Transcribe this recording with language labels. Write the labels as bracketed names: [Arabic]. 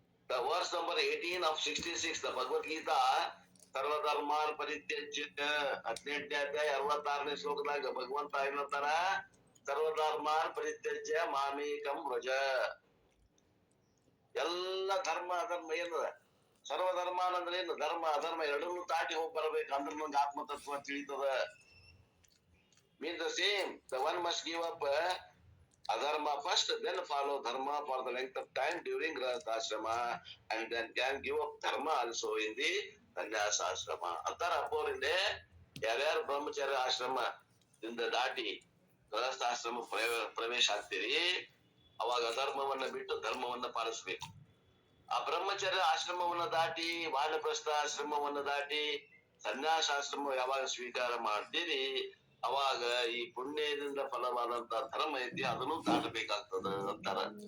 [English] The verse number 18 of 66, the Bhagavad Gita, [Kannada] ಸರ್ವಧರ್ಮಾನ್ ಪರಿತ್ಯಜ್ಯ 18ನೇ ಅಧ್ಯಾಯ 66ನೇ ಶ್ಲೋಕದಾಗ ಭಗವಂತ ಏನಂತಾರ, [Sanskrit] ಸರ್ವಧರ್ಮಾನ್ ಪರಿತ್ಯಜ್ಯ ಮಾಮೇಕಂ ವ್ರಜ. [Kannada] ಎಲ್ಲ ಧರ್ಮ ಅಧರ್ಮ ಏನದ, ಸರ್ವಧರ್ಮಾನ್ ಅಂದ್ರೆ ಏನು, ಧರ್ಮ ಅಧರ್ಮ ಎರಡನ್ನೂ ದಾಟಿ ಹೋಗಿ ಬರ್ಬೇಕು ಅಂದ್ರೆ ನಂಗೆ ಆತ್ಮತತ್ವ ತಿಳಿತದ. [English] Means the same, the one must give up adharma first, then follow dharma for the length of time during grahasthashrama, and then can give up dharma also in the sannyasashrama. [Kannada] ಅಂತಾರ ಅಪ್ಪೋರಿಂದೆ. ಯಾರ್ಯಾರು ಬ್ರಹ್ಮಚರ್ಯ ಆಶ್ರಮ ಇಂದ ದಾಟಿ ಗೃಹಸ್ಥಾಶ್ರಮ ಪ್ರವೇಶ ಆಗ್ತೀರಿ, ಅವಾಗ ಅಧರ್ಮವನ್ನ ಬಿಟ್ಟು ಧರ್ಮವನ್ನ ಪಾಲಿಸ್ಬೇಕು. ಆ ಬ್ರಹ್ಮಚರ್ಯ ಆಶ್ರಮವನ್ನ ದಾಟಿ ವಾನಪ್ರಸ್ಥ ಆಶ್ರಮವನ್ನ ದಾಟಿ ಸನ್ಯಾಸಾಶ್ರಮ ಯಾವಾಗ ಸ್ವೀಕಾರ ಮಾಡ್ತೀರಿ, ಅವಾಗ ಈ ಪುಣ್ಯದಿಂದ ಫಲವಾದಂತ ಧರ್ಮ ಐತಿ ಅದನ್ನು ದಾಟಬೇಕಾಗ್ತದ ಅಂತಾರ.